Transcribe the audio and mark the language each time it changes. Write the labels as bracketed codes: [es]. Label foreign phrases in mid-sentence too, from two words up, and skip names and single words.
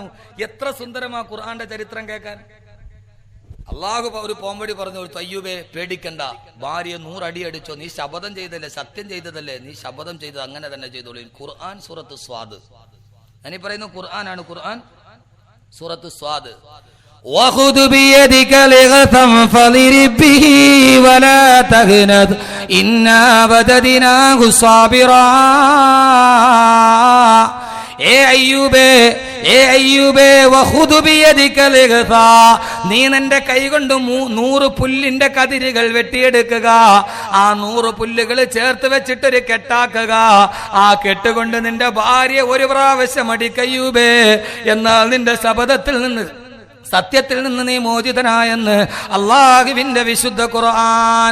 [ml] എത്ര സുന്ദരമാ ഖുർആന്റെ ചരിത്രം കേൾക്കാൻ. അള്ളാഹു ഒരു പോംവടി പറഞ്ഞു, അയ്യൂബേ പേടിക്കണ്ട, ഭാര്യ 100 അടി അടിച്ചോ, നീ ശപഥം ചെയ്തല്ലേ, സത്യം ചെയ്തതല്ലേ, നീ ശപഥം ചെയ്തത് അങ്ങനെ തന്നെ ചെയ്തോളൂ. ഖുർആൻ സൂറത്ത് സ്വാദ്. ഞാനീ പറയുന്ന ഖുർആനാണ്. ഖുർആൻ സൂറത്ത് സ്വാദ്. [ar] وخذ بيدك لغثا فاضرب به ولا تهنث إنا وجدناه صابرا. [ml] നീ നിന്റെ കൈകൊണ്ട് 100 പുല്ലിന്റെ കതിരുകൾ വെട്ടിയെടുക്കുക. ആ 100 പുല്ലുകൾ ചേർത്ത് വെച്ചിട്ടൊരു കെട്ടാക്കുക. ആ കെട്ടുകൊണ്ട് നിന്റെ ഭാര്യ ഒരു പ്രാവശ്യം അടിക്കയ്യൂബേ, എന്നാൽ നിന്റെ ശപഥത്തിൽ നിന്ന്, സത്യത്തിൽ നിന്ന് നീ മോചിതനായെന്ന് അള്ളാഹുവിന്റെ വിശുദ്ധ ഖുർആൻ.